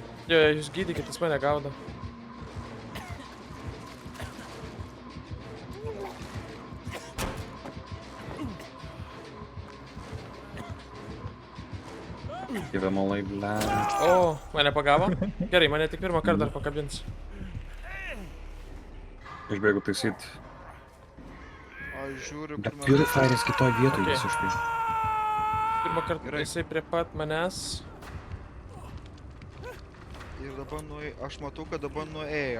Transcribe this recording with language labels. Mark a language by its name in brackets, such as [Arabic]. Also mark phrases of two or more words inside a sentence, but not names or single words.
[Lithuanian] Jo, jūs gydykit, jis mane gaudo. [English] Give him a like, bla. [Lithuanian] O, mane pagavo? Gerai, mane tik pirmą kartą dar pakabins. Išbėgu taisyt. Aš žiūriu, Bet kur man... Purifieris kitoj vietoj [English] Okay. [Lithuanian] visiškai. Pirmą kartą Gerai. jisai prie pat manęs. Ir dabar aš matau, kad dabar nuėjo.